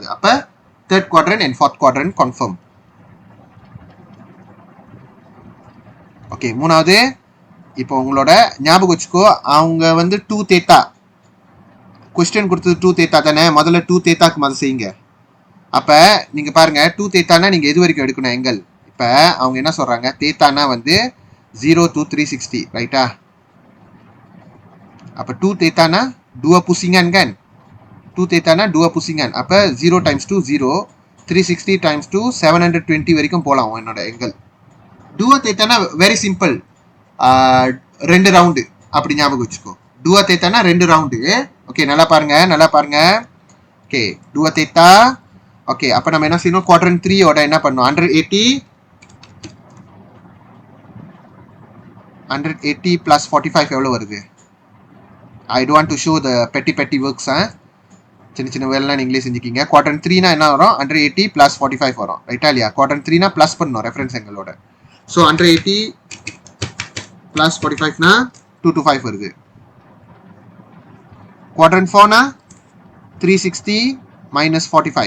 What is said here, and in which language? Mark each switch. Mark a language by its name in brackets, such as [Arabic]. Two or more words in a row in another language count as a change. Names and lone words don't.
[Tamil] அப்போ [English] third quadrant and fourth quadrant confirm. [Tamil] ஓகே, மூணாவது, இப்போ உங்களோட ஞாபகம் வச்சுக்கோ, அவங்க வந்து [English] 2 theta question [Tamil] கொடுத்தது 2 தேத்தா தானே. முதல்ல 2 தேத்தாக்கு முதல்ல செய்யுங்க. அப்போ நீங்கள் பாருங்கள், 2 தேத்தானா நீங்கள் எது வரைக்கும் எடுக்கணும் எங்கல்? இப்போ அவங்க என்ன சொல்கிறாங்க, தேத்தானா வந்து 0 to 360, ரைட்டா? [Malay] Apa 2 theta na 2 pusingan kan? 2 theta na 2 pusingan. Apa 0 times 2 0. [Tamil] 360 times 2 720 வரைக்கும் போலாம் என்னோட angle. [English] 2 theta na very simple. [Tamil] ரெண்டு ரவுண்டு அப்படி ஞாபகம் வச்சுக்கோ. 2 theta na ரெண்டு ரவுண்டு. ஓகே நல்லா பாருங்க. ஓகே 2 theta. ஓகே அப்ப நம்ம என்ன செய்யணும்? quadrant 3 ஓட என்ன பண்ணணும்? 180 plus 45 எவ்வளவு வருது? [English] I don't want to show the petty works. [Tamil] சின்ன வேலைலாம் நீங்களே செஞ்சுக்கிங்க. quadrant 3 னா என்ன வரும்? 180 plus 45 வரும். ரைட்டா இல்லையா? quadrant 3 னா பிளஸ் பண்ணணும் ரெஃபரன்ஸ் எங்களோட. ஸோ 180 plus 45 னா 225 வருது. quadrant 4 னா 360 minus 45.